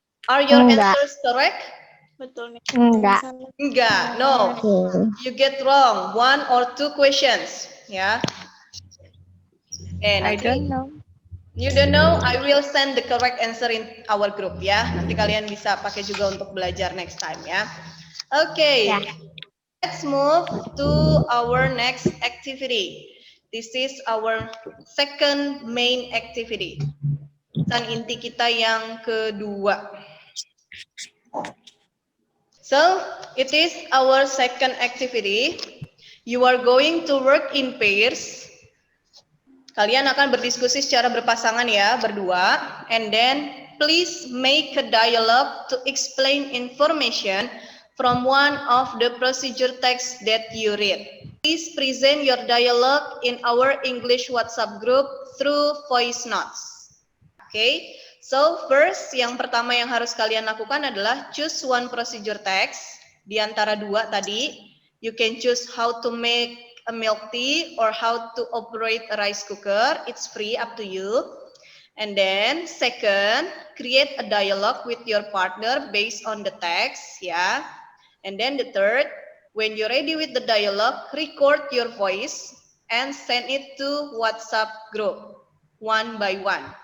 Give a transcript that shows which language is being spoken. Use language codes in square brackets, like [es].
[en] Are your answers correct? [id] Betul nih. [en] Enggak, no. You get wrong 1 or 2 questions ya. I don't know. You don't know, I will send the correct answer in our group ya. [id] Nanti kalian bisa pakai juga untuk belajar [en] next time [id] ya. Oke. [en] Let's move to our next activity. This is our second main activity. [id] Dan inti kita yang kedua. [en] So, it is our second activity. You are going to work in pairs. [id] Kalian akan berdiskusi secara berpasangan ya, berdua. [en] And then, please make a dialogue to explain information from one of the procedure text that you read. Please present your dialogue in our English WhatsApp group through voice notes. Okay, so first, [id] yang pertama yang harus kalian lakukan adalah [en] choose one procedure text. [id] Di antara dua tadi, [en] you can choose how to make a milk tea or how to operate a rice cooker. It's free, up to you. And then second, create a dialogue with your partner based on the text, ya. And then the third, when you're ready with the dialogue, record your voice and send it to WhatsApp group one by one.